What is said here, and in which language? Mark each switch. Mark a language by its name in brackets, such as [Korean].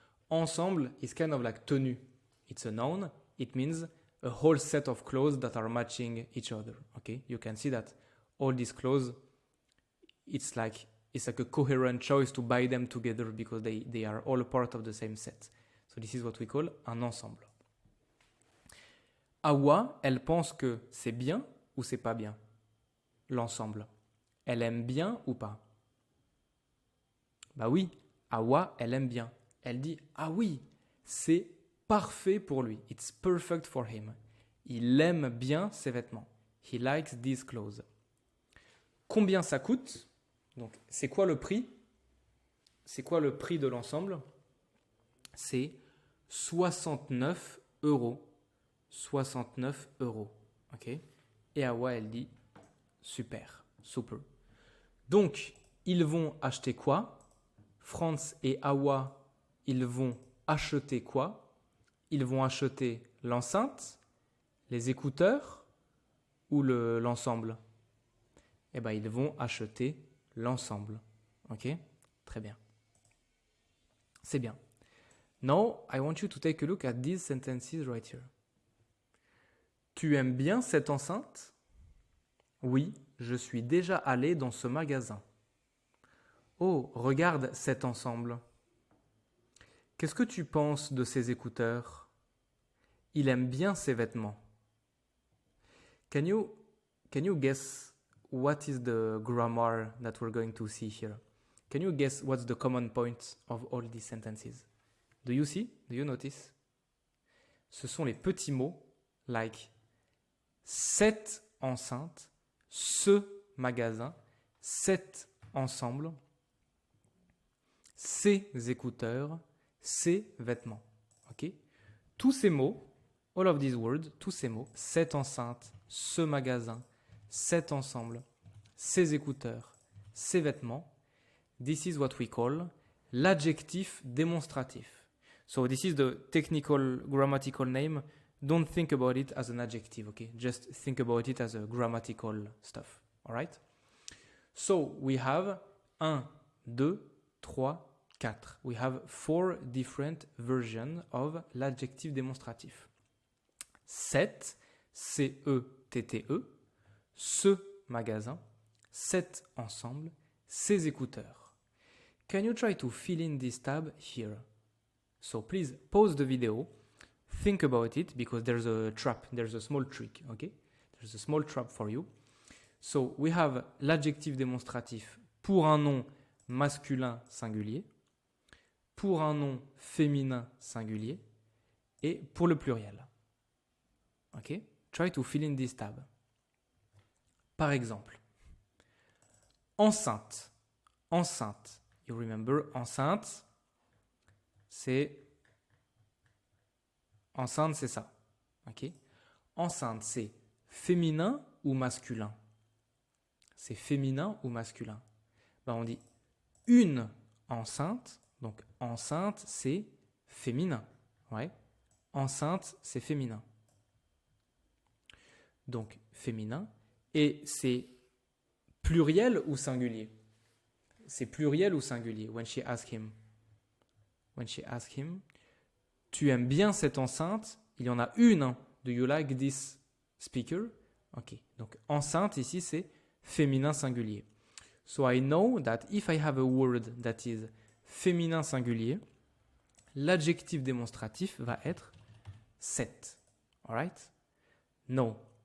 [English] Ensemble is kind of like tenue. It's a noun. It means a whole set of clothes that are matching each other. Okay? You can see that all these clothes, it's like a coherent choice to buy them together because they are all part of the same set. So this is what we call un ensemble. [French] Awa, elle pense que c'est bien ou c'est pas bien? L'ensemble. Elle aime bien ou pas? Bah oui, Awa, elle aime bien. Elle dit, ah oui, c'est parfait pour lui. [English] It's perfect for him. [French] Il aime bien ses vêtements. [English] He likes these clothes. [French] Combien ça coûte? Donc, c'est quoi le prix? C'est quoi le prix de l'ensemble? C'est 69 €. 69 €. Ok? Et Awa, elle dit, super, super. Donc, ils vont acheter quoi? Franz et Awa, ils vont acheter quoi? Ils vont acheter l'enceinte, les écouteurs ou l'ensemble? Eh bien, ils vont acheter l'ensemble. Ok? Très bien. C'est bien. [English] Now, I want you to take a look at these sentences right here. [French] Tu aimes bien cette enceinte? Oui, je suis déjà allé dans ce magasin. Oh, regarde cet ensemble. Qu'est-ce que tu penses de ces écouteurs? Il aime bien ses vêtements. [English] Can you guess what is the grammar that we're going to see here? Can you guess what's the common point of all these sentences? Do you see? Do you notice? [French] Ce sont les petits mots [English] like [French] cette enceinte, ce magasin, cet ensemble, ces écouteurs, ces vêtements. Ok? Tous ces mots, [English] all of these words, [French] tous ces mots, cette enceinte, ce magasin, cet ensemble, ces écouteurs, ces vêtements, [English] this is what we call [French] l'adjectif démonstratif. [English] So this is the technical grammatical name. Don't think about it as an adjective, okay? Just think about it as a grammatical stuff, all right? So we have 1, 2, 3, 4. We have 4 different versions of l'adjectif démonstratif. [French] 7, C-E-T-T-E, ce magasin, cet ensemble, ces écouteurs. [English] Can you try to fill in this tab here? So please pause the video, think about it, because there's a trap, there's a small trick, okay? There's a small trap for you. So we have [French] l'adjectif démonstratif pour un nom masculin singulier, pour un nom féminin singulier et pour le pluriel. [English] Ok? Try to fill in this tab. [French] Par exemple, [English] enceinte. Enceinte. You remember, [French] enceinte, c'est ça. Ok? Enceinte, c'est féminin ou masculin? C'est féminin ou masculin? Ben, on dit une enceinte. Donc, enceinte, c'est féminin. Ouais. Enceinte, c'est féminin. Donc, féminin. Et c'est pluriel ou singulier? C'est pluriel ou singulier? [English] When she asked him. [French] When she asked him, tu aimes bien cette enceinte? Il y en a une. Hein. [English] Do you like this speaker? Ok. [French] Donc, enceinte, ici, c'est féminin singulier. [English] So I know that if I have a word that is [French] féminin singulier, l'adjectif démonstratif va être cette. [English] Alright? No.